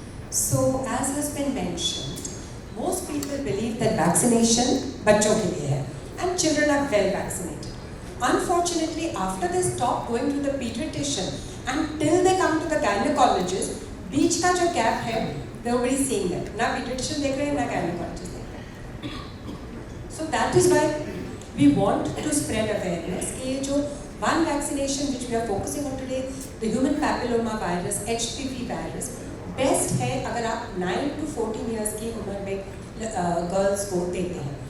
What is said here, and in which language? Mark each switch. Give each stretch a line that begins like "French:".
English: So, as has been mentioned, most people believe that vaccination
Hindi: बच्चों के लिए है
English: and children are well vaccinated. Unfortunately, after they stop going to the pediatrician until they come to the gynecologist,
Hindi: बीच का जो
English: gap है, nobody is seeing that.
Hindi: ना pediatrician देख रहे हैं, ना gynecologist देख रहे हैं.
English: So that is why we want to spread awareness
Hindi: कि ये जो
English: one vaccination which we are focusing on today, the human papilloma virus, HPV virus, best
Hindi: है अगर आप
English: 9 to 14 years
Hindi: की उम्र में
English: girls
Hindi: को देते हैं.